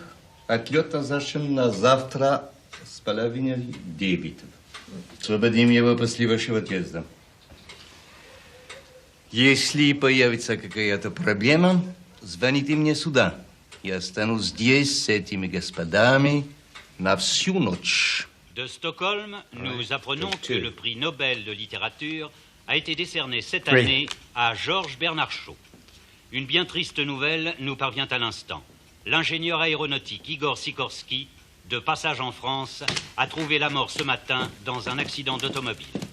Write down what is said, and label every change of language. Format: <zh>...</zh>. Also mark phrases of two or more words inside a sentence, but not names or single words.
<ru>Отлет назначен на завтра с 8:30. Освободим его после вашего отъезда. Если появится какая-то проблема, звоните мне сюда. Я останусь здесь с этими господами на всю ночь.</ru> <fr>De Stockholm, nous apprenons que le prix Nobel de littérature a été décerné cette année à Georges Bernard Shaw. Une bien triste nouvelle nous parvient à l'instant. L'ingénieur aéronautique Igor Sikorsky, de passage en France, a trouvé la mort ce matin dans un accident d'automobile.</fr>